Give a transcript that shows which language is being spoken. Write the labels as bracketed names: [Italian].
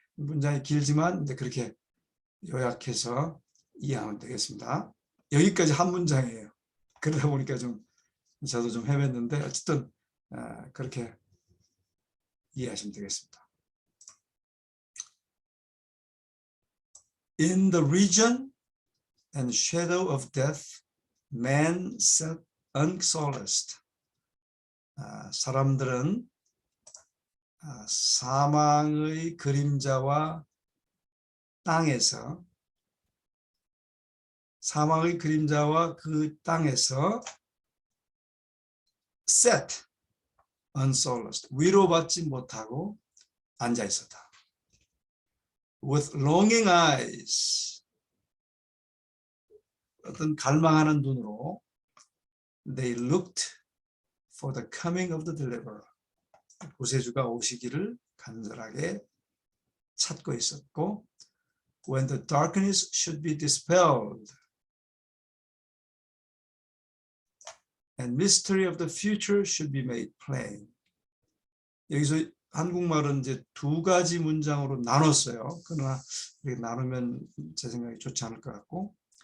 [Korean] 문장이 길지만 이제 그렇게 요약해서 이해하면 되겠습니다. 여기까지 한 문장이에요. 그러다 보니까 저도 좀 헤맸는데 어쨌든 그렇게 이해하시면 되겠습니다. [English] In the region and shadow of death, Man sat unsolaced. [Korean] 사람들은 사망의 그림자와 땅에서 사망의 그림자와 그 땅에서 [English] sat unsolaced [Korean] 위로받지 못하고 앉아 있었다. [English] With longing eyes [Korean] 어떤 갈망하는 눈으로 [English] they looked for the coming of the deliverer. [Korean] 구세주가 오시기를 간절하게 찾고 있었고 [English] when the darkness should be dispelled and mystery of the future should be made plain. [Korean] 여기서 한국말은 이제 두 가지 문장으로 나눴어요. 그러나 이렇게 나누면 제 생각이 좋지 않을 것 같고